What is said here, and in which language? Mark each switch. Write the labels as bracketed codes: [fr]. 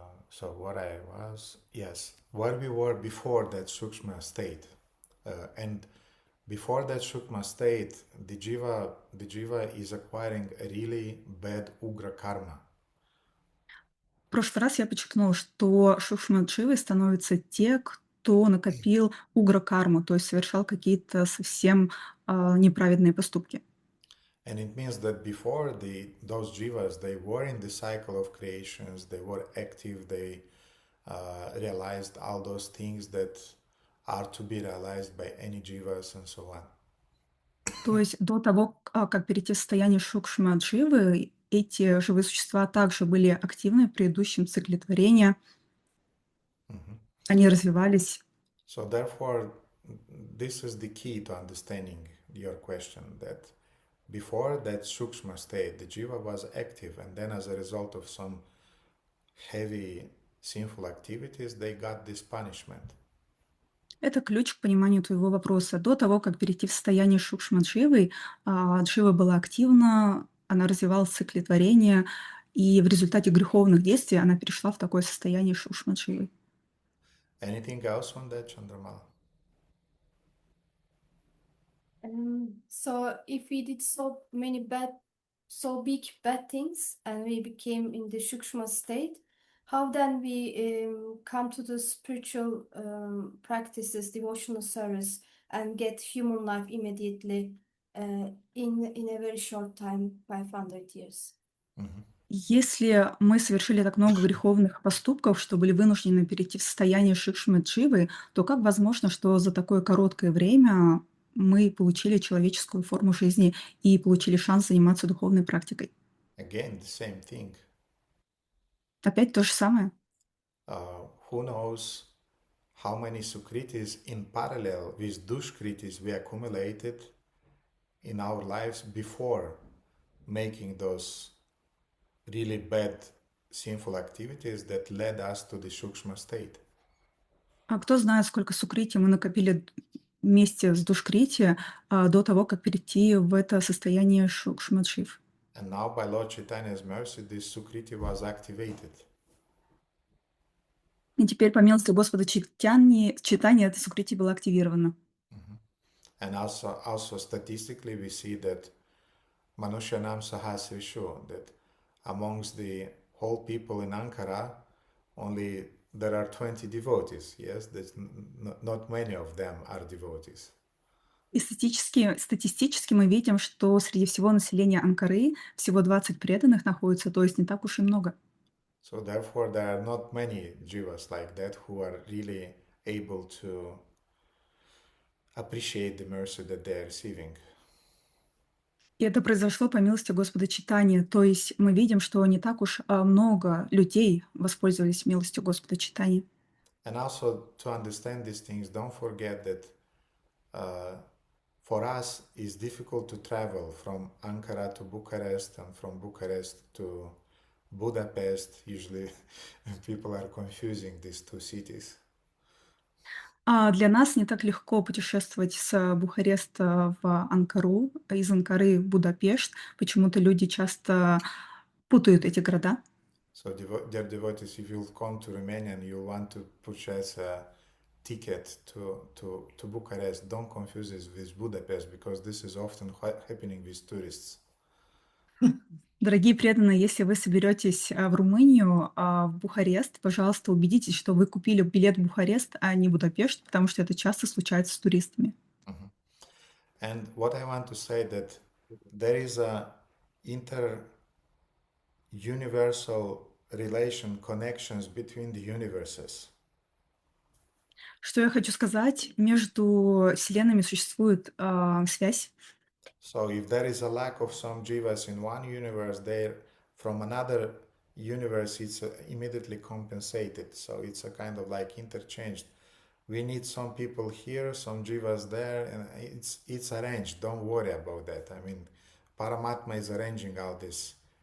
[en] So what I was, yes, where we were before that Sukshma state. And before that Sukshma state, the jiva is acquiring a really bad ugra karma. [ru] В прошлый раз я подчеркнула, что Шукшманшивой становятся те, кто накопил угра-карму, то есть совершал какие-то совсем неправедные поступки. [en] And it means that before those jivas, they were in the cycle of creations, they were active, they realized all those things that are to be realized by any jivas and so on. [ru] То есть до того, как перейти в состояние Шукшма-дживы, эти живые существа также были активны в предыдущем цикле творения. Они развивались. [en] So therefore, this is the key to understanding your question, that before that Sukshma state, the jiva was active, and then as a result of some heavy sinful activities, they got this punishment. [ru] Это ключ к пониманию твоего вопроса. До того, как перейти в состояние Шукшма-дживы, джива была активна, она развивалась в цикле творения, и в результате греховных действий она перешла в такое состояние Шукшма-дживы. [en] Anything else on that, Chandramala? So if we did so big bad things and we became in the Shukshma state, how then we come to the spiritual practices, devotional service, and get human life immediately in a very short time, 500 years? [ru] Если мы совершили так много греховных поступков, что были вынуждены перейти в состояние Шикшмы-Дживы, то как возможно, что за такое короткое время мы получили человеческую форму жизни и получили шанс заниматься духовной практикой? [en] Again, the same thing. [ru] Опять то же самое. [en] Who knows how many Sukritis in parallel with Dushkritis we accumulated in our lives before making those really bad sinful activities that led us to the Shukshma state. [ru] А кто знает, сколько сукрити мы накопили вместе с душкрити до того, как перейти в это состояние шукшмадшив. [en] And now by Lord Chaitanya's mercy, this Sukriti was activated. [ru] И теперь, по милости Господа читания это сукрити было активировано. [en] And also statistically, we see that [sa] Manushyanam Sahasrishu, [en] that amongst the whole people in Ankara, only there are 20 devotees. Yes, that not many of them are devotees. [ru] И статистически мы видим, что среди всего населения Анкары всего 20 преданных находится, то есть не так уж и много. [en] So therefore, there are not many jivas like that who are really able to appreciate the mercy that they are receiving. [ru] И это произошло по милости Господа читания. То есть мы видим, что не так уж много людей воспользовались милостью Господа читания. [en] And also to understand these things, don't forget that for us it's difficult to travel from Ankara to Bucharest and from Bucharest to Budapest. Usually people are confusing these two cities. [ru] А для нас не так легко путешествовать с Бухареста в Анкару, из Анкары в Будапешт. Почему-то люди часто путают эти города. [en] So dear devotees, if you'll come to Romania and you want to purchase a ticket to Bucharest, don't confuse this with Budapest, because this is often happening with tourists. [ru] Дорогие преданные, если вы соберетесь в Румынию, в Бухарест, пожалуйста, убедитесь, что вы купили билет в Бухарест, а не Будапешт, потому что это часто случается с туристами. [en] And what I want to say that there is a inter-universal relation, connections between the universes. [ru] Что я хочу сказать, между вселенными существует связь. [en] So if there is a lack of some jivas in one universe, there from another universe it's immediately compensated. So it's a kind of like interchanged. We need some people here, some jivas there, and it's arranged. Don't worry about that. I mean, Paramatma is arranging all this.